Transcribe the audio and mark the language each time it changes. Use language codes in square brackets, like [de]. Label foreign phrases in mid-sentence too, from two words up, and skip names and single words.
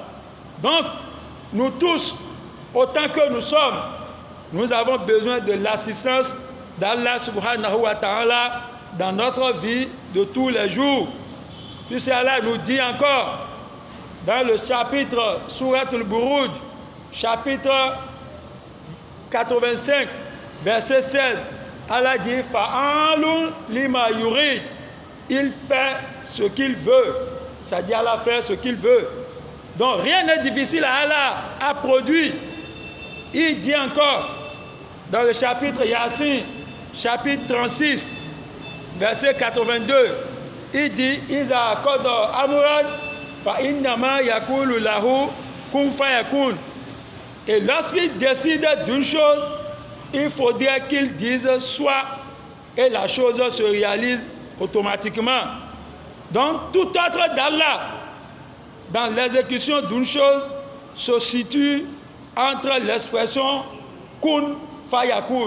[fr] Donc, nous tous, autant que nous sommes, nous avons besoin de l'assistance d'Allah [ar] سبحانه وتعالى [fr] dans notre vie de tous les jours. Puisque Allah nous dit encore dans le chapitre Surat al-Buruj, chapitre 85, verset 16, Allah dit [ar] فعال لما يريد. [fr] Il fait ce qu'il veut. C'est-à-dire Allah fait ce qu'il veut. Donc rien n'est difficile à Allah à produire. Il dit encore dans le chapitre Yasin, chapitre 36, verset 82, il dit [ar] إذا قضى أمرا فإنما يقول له كن فيكون. [fr] Et lorsqu'il décide d'une chose, il faudrait qu'il dise soit, et la chose se réalise automatiquement. Donc tout ordre d'Allah dans l'exécution d'une chose se situe entre l'expression [ar] كن فيكون.